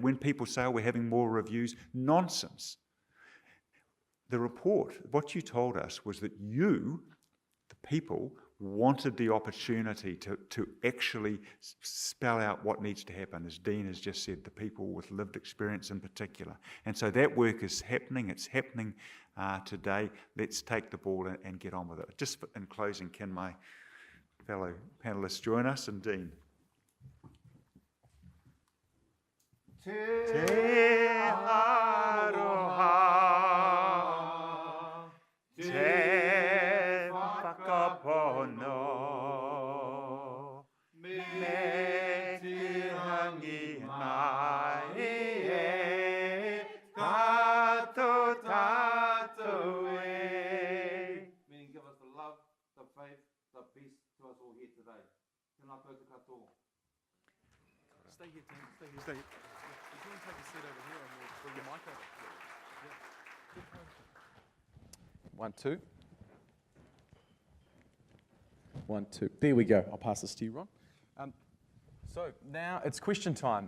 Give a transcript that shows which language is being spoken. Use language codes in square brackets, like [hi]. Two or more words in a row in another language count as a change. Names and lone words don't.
[en] When people say, we're having more reviews, nonsense. The report, what you told us was that you, the people, wanted the opportunity to actually spell out what needs to happen, as Dean has just said, the people with lived experience in particular. And so that work is happening. It's happening today. Let's take the ball and get on with it. Just in closing, can my fellow panellists join us? And Dean. [mi] Te aroha, te whakapono, me te hangi mai e, tato e. [en] Meaning give us the love, the faith, the peace to us all here today. [mi] Tēnā koutou katoa. [en] Stay here, Tim. Stay here. Stay here. If you want to take a seat over here and we'll bring the mic over. Yeah. 1, 2. 1, 2. There we go. I'll pass this to you, Ron. So now it's question time.